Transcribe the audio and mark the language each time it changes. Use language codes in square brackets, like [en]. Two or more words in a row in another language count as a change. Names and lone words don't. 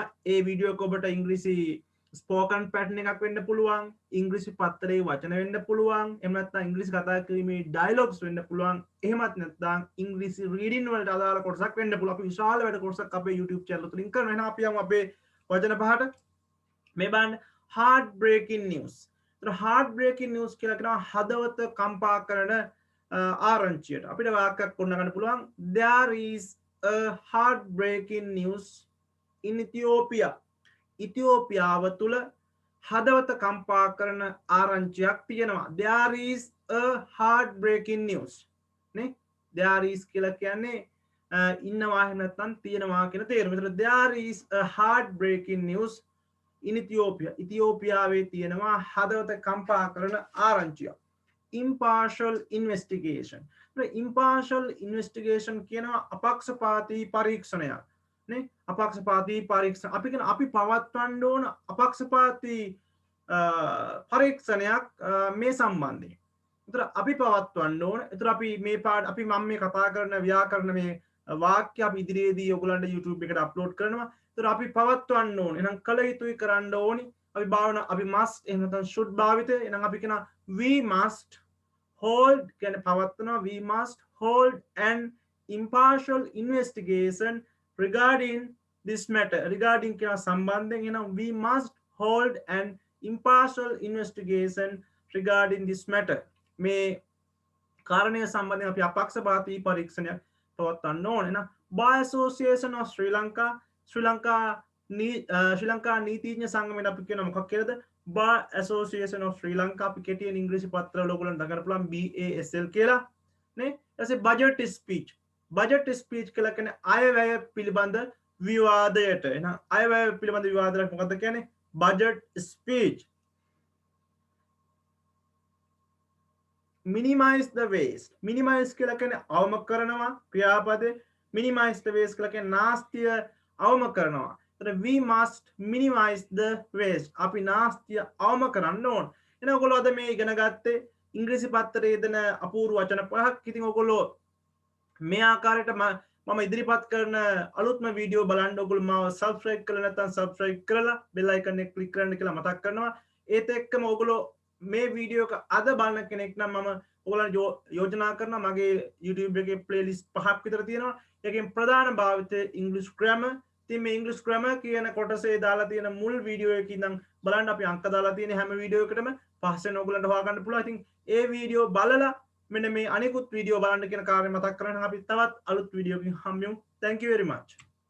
[si] ඒ වීඩියෝ එක ඔබට ඉංග්‍රීසි [en] spoken pattern [si] එකක් වෙන්න පුළුවන්, ඉංග්‍රීසි පත්‍රයේ වචන වෙන්න පුළුවන්, එහෙම නැත්නම් ඉංග්‍රීසි කතා කිරීමේ ඩයලොග්ස් වෙන්න පුළුවන්, එහෙමත් නැත්නම් ඉංග්‍රීසි රීඩින් වලට අදාළ කොටසක් වෙන්න පුළුවන්. අපි විශාල වැඩ කොටසක් අපේ [en] YouTube channel [si] එක තුලින් කරනවා. එහෙනම් අපි යමු අපේ වචන පහට. මේ බලන්න [en] heart breaking news. [si] ඒතර [en] heart breaking news [si] කියලා කියනවා හදවත කම්පා කරන ආරංචියට. අපිට වාක්‍යයක් ගොඩ ගන්න පුළුවන්. [en] There is a heart breaking news in Ethiopia. [si] ඉතිෝපියාව තුළ හදවත කම්පා කරන ආරංචියක් තියෙනවා. [en] There is a heart breaking news. [si] නේ? [en] There is [si] කියලා කියන්නේ ඉන්නවා එහෙම නැත්නම් තියෙනවා කියන තේරුම. ඒතර [en] there is a heart breaking news in Ethiopia. [si] ඉතිෝපියාවේ තියෙනවා හදවත කම්පා කරන ආරංචියක්. [en] Impartial investigation. [si] ඒතර [en] impartial investigation [si] කියනවා අපක්ෂපාතී පරීක්ෂණයක්. නේ? අපක්ෂපාතී පරීක්ෂණ අපි කියන අපි පවත්වන්න ඕන අපක්ෂපාතී පරීක්ෂණයක් මේ සම්බන්ධයෙන්. ඒතර අපි පවත්වන්න ඕන. ඒතර අපි මේ අපි මම මේ කතා කරන ව්‍යාකරණ මේ වාක්‍ය අපි ඉදිරියේදී ඔයගලන්ට YouTube එකට අප්ලෝඩ් කරනවා. ඒතර අපි පවත්වන්න ඕන. එහෙනම් කල යුතුයි කරන්න ඕනි. අපි භාවන අපි must එහෙම නැත්නම් should භාවිතය. එහෙනම් අපි කියන [en] we must hold [si] කියන්නේ පවත්වනවා. [en] We must hold an impartial investigation regarding this matter. Regarding [si] කියන සම්බන්ධයෙන් එහෙනම් [en] we must hold an impartial investigation regarding this matter. [si] මේ කාරණය සම්බන්ධයෙන් අපි අපක්ෂපාතී පරීක්ෂණයක් පවත්වන්න ඕනේ. එහෙනම් Bar Association of Sri Lanka ශ්‍රී ලංකා නීතිඥ සංගමයට අපි කියන මොකක් කියලාද? Bar Association of Sri Lanka අපි කෙටියෙන් ඉංග්‍රීසි පත්‍රවල ඔයගොල්ලන්ට දක්වන්න පුළුවන් BASL කියලා නේ. ඊට [en] budget speech. Budget speech [si] කියලා කියන්නේ අයවැය පිළිබඳ විවාදයට. එහෙනම් අයවැය පිළිබඳ විවාදයක් මොකක්ද කියන්නේ? [en] Budget speech. Minimize the waste. [si] Minimize කියලා කියන්නේ අවම කරනවා ක්‍රියාපදේ. [en] Minimize the waste [si] කියලා කියන්නේ නාස්තිය අවම කරනවා. [en] ඒතර we must minimize the waste. [si] අපි නාස්තිය අවම කරන්න ඕන. එහෙනම් ඔයගොල්ලෝ අද මේ ඉගෙන ගත්තේ ඉංග්‍රීසි පත්‍රයේ දෙන අපූර්ව වචන පහක්. ඉතින් ඔයගොල්ලෝ මේ ආකාරයට මම ඉදිරිපත් කරන අලුත්ම වීඩියෝ බලන්න ඔයගොල්ලෝ මාව subscribe කරලා නැත්නම් subscribe කරලා [en] bell icon [si] එක click කරන්න කියලා මතක් කරනවා. ඒත් එක්කම ඔයගොල්ලෝ මේ වීඩියෝ එක අද බලන කෙනෙක් නම් මම ඔයගොල්ලන්ට යෝජනා කරනවා මගේ YouTube එකේ playlist පහක් විතර තියෙනවා. ඒකෙන් ප්‍රධාන භාවිතය [en] English grammar. [si] ඉතින් මේ [en] English grammar [si] කියන කොටසේ දාලා තියෙන මුල් වීඩියෝ එකේ ඉඳන් බලන්න අපි අංක දාලා තියෙන හැම වීඩියෝ එකකටම පස්සේ ඔයගොල්ලන්ට හොයාගන්න පුළුවන්. ඉතින් ඒ වීඩියෝ බලලා මෙන්න මේ අනිකුත් වීඩියෝ බලන්න කියන කාර්යය මතක් කරගන්න. අපි තවත් අලුත් වීඩියෝකින් හම්බෙමු. [en] Thank you very much.